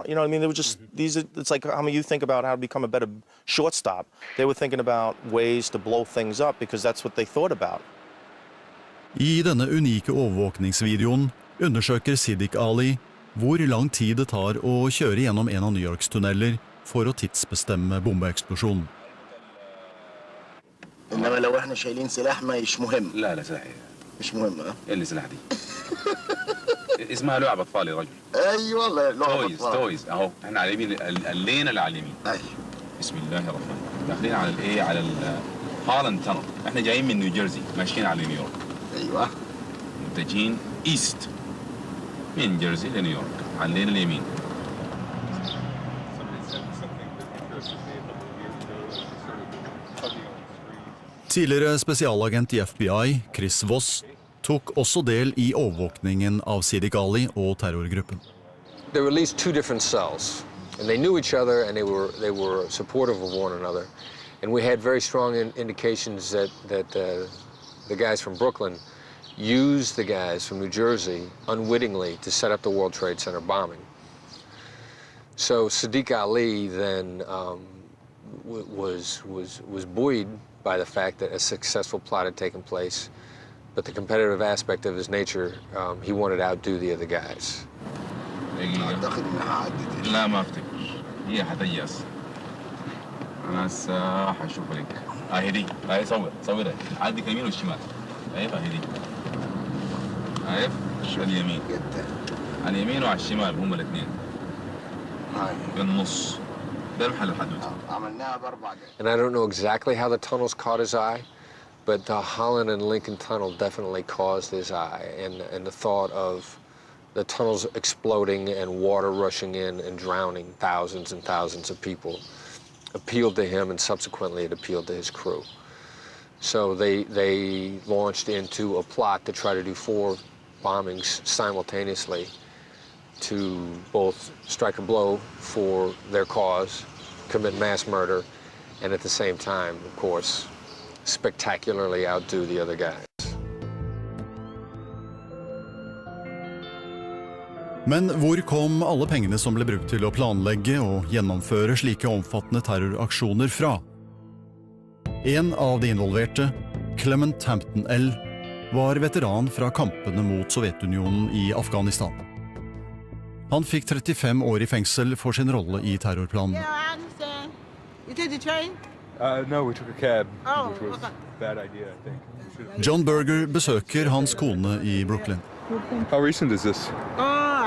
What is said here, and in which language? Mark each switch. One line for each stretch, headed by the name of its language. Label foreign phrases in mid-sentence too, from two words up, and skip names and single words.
English: They were just, it's like how you think about how to become a better shortstop. They were thinking about ways to blow things up because that's what they thought about.
Norwegian: I denne unike overvåkningsvideoen undersøker Siddiq Ali hvor lang tid det tar å kjøre gjennom en av New Yorks tunneler for å tidsbestemme bombeeksplosjonen.
Arabic: إنما لو إحنا شايلين سلاح مش مهم. لا صحيح. مش مهم ها؟ إيه السلاح دي؟ اسمها لعبة أطفال يا رجل. أي والله لعبة أطفال. تويز أهو إحنا على اليمين اللينا اللي على اليمين. أي. بسم الله الرحمن. داخلين على الإيه على هالاند تانل. إحنا جايين من نيوجيرسي ماشيين على نيويورك. أيوة. متجهين إيست من جيرسي لنيويورك على اللين اليمين.
Norwegian: Tidligere spesialagent i FBI, Chris Voss, tok også del i overvåkningen av Siddiq Ali og terrorgruppen.
English: There were at least two different cells, and they knew each other, and they were supportive of one another. And we had very strong indications that the guys from Brooklyn used the guys from New Jersey unwittingly to set up the World Trade Center bombing. So Siddiq Ali then was buoyed by the fact that a successful plot had taken place, but the competitive aspect of his nature, he wanted to outdo the other guys.
Arabic: لا ما افتكر هي حتياس انا هشوف لك اهي صورها عندك اليمين والشمال اهي دي عارف اليمين اليمين وعلى الشمال هم الاثنين بالنص ده محل الحدود.
English: And I don't know exactly how the tunnels caught his eye, but the Holland and Lincoln Tunnel definitely caused his eye, and the thought of the tunnels exploding and water rushing in and drowning thousands and thousands of people appealed to him, and subsequently it appealed to his crew. So they launched into a plot to try to do 4 bombings simultaneously to both strike a blow for their cause, commit mass murder, and at the same time, of course, spectacularly outdo the other guys.
Norwegian: Men hvor kom alle pengene som ble brukt til å planlegge og gjennomføre slike omfattende terroraksjoner fra? En av de involverte, Clement Hampton L., var veteran fra kampene mot Sovjetunionen i Afghanistan. Han fikk 35 år i fengsel for sin rolle i terrorplanen.
English: You take the train? No, we took a cab, Oh, which was okay. a bad idea, I think.
Norwegian: John Berger besøker hans kone i Brooklyn.
English: How recent is this?